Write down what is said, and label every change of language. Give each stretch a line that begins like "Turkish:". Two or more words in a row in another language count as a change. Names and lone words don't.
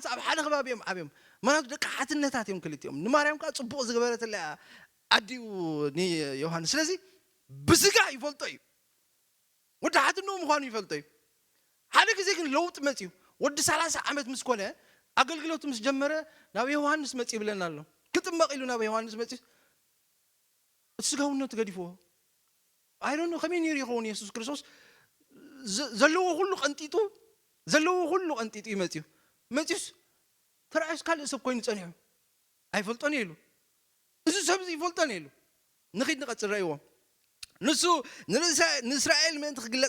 Tigrinya: ኣብ ሓደ ከባቢ እዮም ዓብዮም ማናቱ ደቂ ሓትነታት እዮም ክልቲኦም ንማርያም ከዓ ጽቡቕ ዝገበረተላ ኣዲኡ ዮሐንስ ስለዚ ብስጋ ይፈልጦ እዩ ወዲ ሓትነኡ ምዃኑ ይፈልጦ እዩ ሓደ ግዜ ግን ለውጥ መጽዩ ወዲ 30 ዓመት ምስ ኮነ ኣገልግሎቱ ምስ ጀመረ ናብ ዮሐንስ መጽ ይብለና ኣሎ ክጥመቕ ኢሉ ናብ ዮሐንስ መጽ ስጋውነቱ ገዲፍዎ
English: I don't know
Tigrinya: ከመይ ነይሩ ይኸውን ኢየሱስ ክርስቶስ ዘለዎ ሁሉ ቀንጢጡ ይመጽዩ መጽዩስ ተራእስ ካልእ ሰብ ኮይኑ ጸኒሑ ኣይፈልጦን ኢሉ እዚ ሰብ ይፈልጦን ኢሉ ንኺድ ንቐጽል ረእይዎ ንሱ ንእስራኤል ምእንቲ ክግለጽ